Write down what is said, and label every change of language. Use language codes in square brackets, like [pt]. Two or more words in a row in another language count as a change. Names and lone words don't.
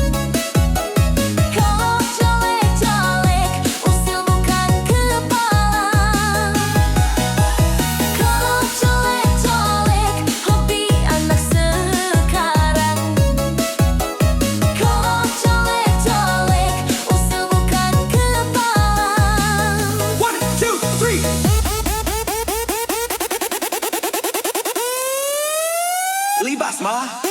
[id] Colek, colek, colek, usil bukan kepala. Colek, colek, colek, hobi anak sekarang. Colek, colek, colek, usil bukan kepala. [en] One, two, three. [id] Libas mah.